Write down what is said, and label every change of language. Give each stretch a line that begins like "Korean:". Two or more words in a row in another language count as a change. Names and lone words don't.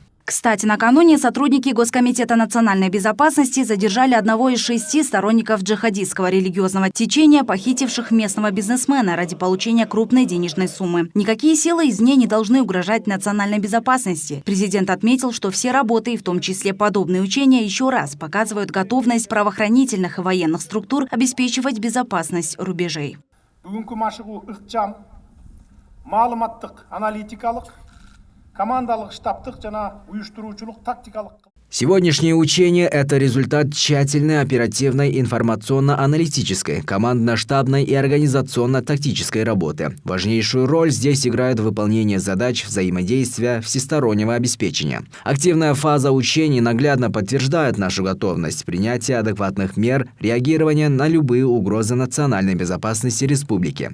Russian: Кстати, накануне сотрудники Госкомитета национальной безопасности задержали одного из 6 сторонников джихадистского религиозного течения, похитивших местного бизнесмена ради получения крупной денежной суммы. Никакие силы извне не должны угрожать национальной безопасности. Президент отметил, что все работы, в том числе подобные учения, еще раз показывают готовность правоохранительных и военных структур обеспечивать безопасность рубежей.
Kyrgyz: Командалык, штабтык жана уюштуруучулук тактикалык.
Russian: Сегодняшние учения – это результат тщательной оперативной информационно-аналитической, командно-штабной и организационно-тактической работы. Важнейшую роль здесь играет выполнение задач взаимодействия всестороннего обеспечения. Активная фаза учений наглядно подтверждает нашу готовность принятия адекватных мер реагирования на любые угрозы национальной безопасности республики.